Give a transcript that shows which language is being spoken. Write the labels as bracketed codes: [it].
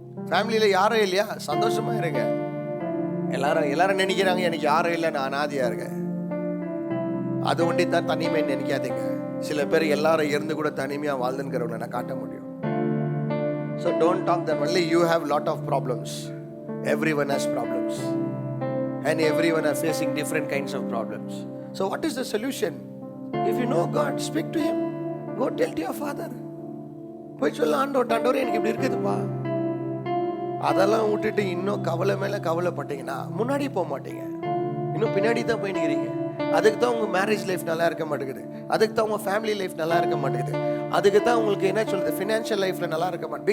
[ta] ஃபேமிலியில யாரும் இல்லையா, சந்தோஷமா இருங்க. எல்லாரும் நினைக்கிறாங்க எனக்கு யாரும் இல்லை, நான் அனாதியா இருக்கேன். அது ஒண்டி தான் தனிமை நினைக்காதீங்க. சில பேர் எல்லாரும் இருந்து கூட தனிமையா வாழ்ந்துங்கிறவங்களை நான் காட்ட முடியும். [en] So don't talk that only you have lot of problems. Everyone has problems. And everyone are facing different kinds of problems. So what is the solution? If you know God, speak to Him. Go tell to your Father. [ta] போய் சொல்ல, ஆண்டவரே எனக்கு இப்படி இருக்குதுப்பா. அதெல்லாம் விட்டுட்டு இன்னும் கவலை மேல கவலைப்பட்டீங்கன்னா முன்னாடி போக மாட்டீங்க, இன்னும் பின்னாடி தான் போய் நிற்கிறீங்க. அதுக்கு தான் உங்க மேரேஜ் லைஃப் நல்லா இருக்க மாட்டேங்குது, அதுக்கு தான் உங்க ஃபேமிலி லைஃப் நல்லா இருக்க மாட்டேங்குது, அதுக்கு தான் உங்களுக்கு என்ன சொல்றது ஃபினான்ஷியல் லைஃப்ல நல்லா இருக்க மாட்டேங்குது.